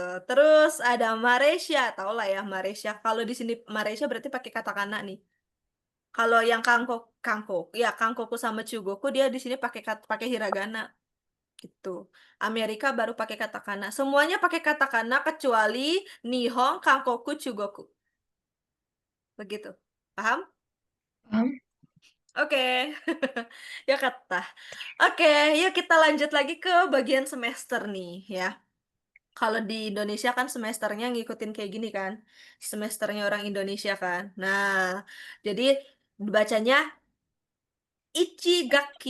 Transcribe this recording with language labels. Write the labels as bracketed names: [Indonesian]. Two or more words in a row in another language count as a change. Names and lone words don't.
[Indonesian] Terus ada Malaysia, tau lah ya Malaysia. Kalau di sini Malaysia berarti pakai katakana nih. Kalau yang kangkok, ya kangkoku sama chugoku dia di sini pakai hiragana gitu. Amerika baru pakai katakana. Semuanya pakai katakana kecuali [Japanese] 日本、韓国、中国. [Indonesian] Begitu. Paham? Paham? Oke. Ya kata. Oke, yuk kita lanjut lagi ke bagian semester nih ya. Kalau di Indonesia kan semesternya ngikutin kayak gini kan. Semesternya orang Indonesia kan. Nah, jadi bacanya Ichigaki.